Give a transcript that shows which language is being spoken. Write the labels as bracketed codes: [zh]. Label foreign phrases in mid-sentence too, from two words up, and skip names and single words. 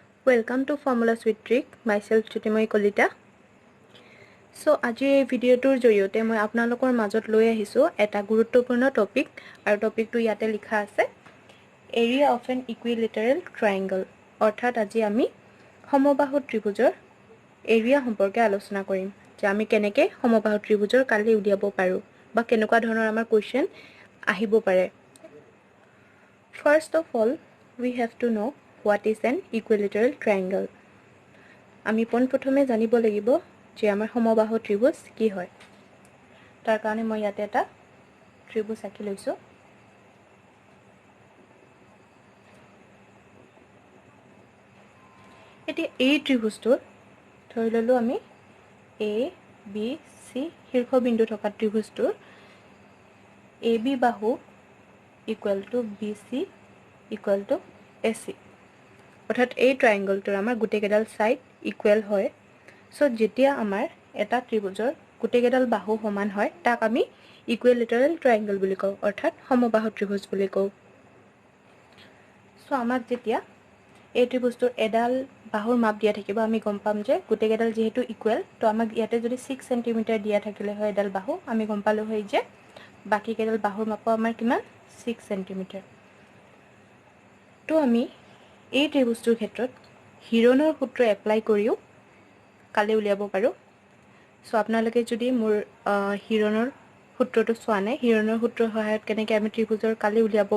[en] Welcome to Formulas with Trick. Myself Chutimoi Kolita. [as] So আজি এই ভিডিওটোৰ জৰিয়তে মই আপোনালোকৰ মাজত লৈ আহিছো এটা গুৰুত্বপূৰ্ণ টপিক আৰু টপিকটো ইয়াতে লিখা আছে এৰিয়া [en] of an equilateral triangle [as] অৰ্থাৎ আজি আমি সমবাহু ত্ৰিভুজৰ এৰিয়া সম্পৰ্কে আলোচনা কৰিম যে আমি কেনেকৈ সমবাহু ত্ৰিভুজৰ কালি উলিয়াব পাৰো বা কেনেকুৱা ধৰণৰ আমাৰ কোৱেশ্চন আহিব পাৰে [en] First of all we have to know what is an equilateral triangle [as] আমি পোনপ্ৰথমে জানিব লাগিব যে আমাৰ সমবাহু ত্ৰিভুজ কি হয় তাৰ কাৰণে মই ইয়াতে এটা ত্ৰিভুজ আঁকি লৈছো এটি এই ত্ৰিভুজটো ধৰি ললো আমি A B C শীৰ্ষবিন্দু থকা ত্ৰিভুজটো AB বাহু [en] equal to BC equal to AC [as] অৰ্থাৎ এই ট্ৰায়াঙ্গলটোৰ আমাৰ গুটেকেডাল [en] side equal [as] হয় সো যেতিয়া আমাৰ এটা ত্ৰিভুজৰ গুটেকেডাল বাহু সমান হয় তাক আমি [en] equilateral triangle [as] বুলি কওঁ অৰ্থাৎ সমবাহু ত্ৰিভুজ বুলি কওঁ সো আমাক যেতিয়া এই ত্ৰিভুজটোৰ এডাল বাহুৰ মাপ দিয়া থাকিব আমি গম পাম যে গুটেকেডাল যেহেতু ইকুৱেল তো আমাক ইয়াতে যদি 6 সেমি দিয়া থাকিলে হয় এডাল বাহু আমি গম পালো হয় যে বাকি কেডাল বাহুৰ মাপ আমাৰ কিমান 6 সেমি তো আমি এই ত্ৰিভুজটোৰ ক্ষেত্ৰত হিৰণৰ সূত্ৰ এপ্লাই কৰিও কালি উলিয়াব পাৰো সো আপোনালোকে যদি মোৰ হিৰণৰ সূত্ৰটো চোৱা নাই হিৰণৰ সূত্ৰৰ সহায়ত কেনেকৈ আমি ত্ৰিভুজৰ কালি উলিয়াব